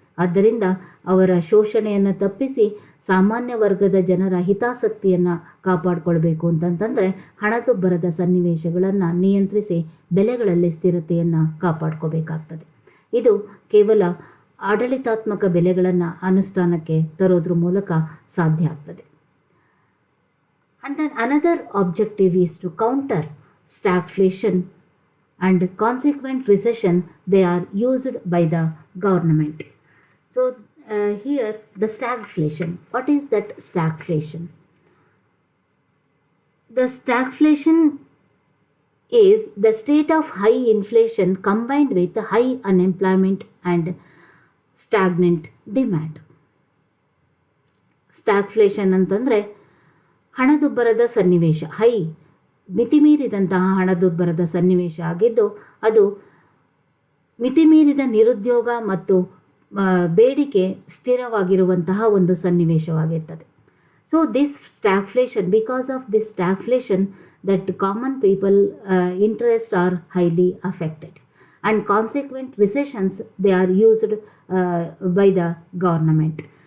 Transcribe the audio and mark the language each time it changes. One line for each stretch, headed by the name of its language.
Kannada: ಆದ್ದರಿಂದ ಅವರ ಶೋಷಣೆಯನ್ನು ತಪ್ಪಿಸಿ ಸಾಮಾನ್ಯ ವರ್ಗದ ಜನರ ಹಿತಾಸಕ್ತಿಯನ್ನು ಕಾಪಾಡಿಕೊಳ್ಬೇಕು ಅಂತಂತಂದರೆ ಹಣದುಬ್ಬರದ ಸನ್ನಿವೇಶಗಳನ್ನು ನಿಯಂತ್ರಿಸಿ ಬೆಲೆಗಳಲ್ಲಿ ಸ್ಥಿರತೆಯನ್ನು ಕಾಪಾಡ್ಕೋಬೇಕಾಗ್ತದೆ. ಇದು ಕೇವಲ ಆಡಳಿತಾತ್ಮಕ ಬೆಲೆಗಳನ್ನು ಅನುಷ್ಠಾನಕ್ಕೆ ತರೋದ್ರ ಮೂಲಕ ಸಾಧ್ಯ ಆಗ್ತದೆ.
English: And then another objective is to counter stagflation and consequent recession. They are used by the government. So here the stagflation. What is that stagflation? The stagflation is the state of high inflation combined with high unemployment and stagnant demand.
Kannada: Stagflation ಅಂತಂದರೆ ಹಣದುಬ್ಬರದ ಸನ್ನಿವೇಶ, ಮಿತಿಮೀರಿದಂತಹ ಹಣದುಬ್ಬರದ ಸನ್ನಿವೇಶ ಆಗಿದ್ದು ಅದು ಮಿತಿಮೀರಿದ ನಿರುದ್ಯೋಗ ಮತ್ತು ಬೇಡಿಕೆ ಸ್ಥಿರವಾಗಿರುವಂತಹ ಒಂದು ಸನ್ನಿವೇಶವಾಗಿರ್ತದೆ.
English: So this stagflation, because of this stagflation that common people interests are highly affected, and consequent recessions they are used by the government.